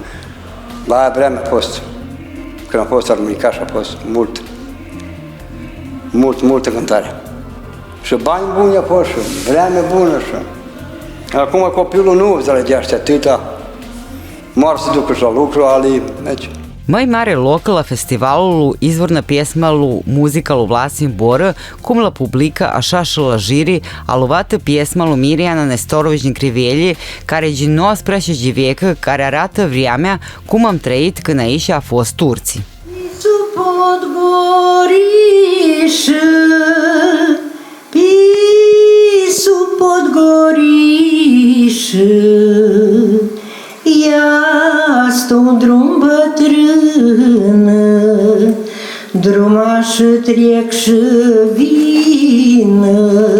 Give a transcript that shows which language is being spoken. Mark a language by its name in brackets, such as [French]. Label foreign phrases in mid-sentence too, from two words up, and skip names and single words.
[Romanian] La aia vremea a fost, când a fost armonicaș, a fost multă cântare. Și bani buni a fost, și vreme bună, și acum copilul nu înțelegește atâta, moar să ducă și la lucru, ali, deci. Mai mare loc la festivalul [Serbian] izvorna pjesma [Romanian] lu muzika lu Vlasin Bor, cum la publika, așa și la žiri, a luvată pjesma lu Mirjana Nestorović Krivelji, care je din 19. vijek, care arată vremea cum am trăit când aici a fost turții. Pisu Podgoriș, ia-sto drum bătrână, drumaș trec și vină,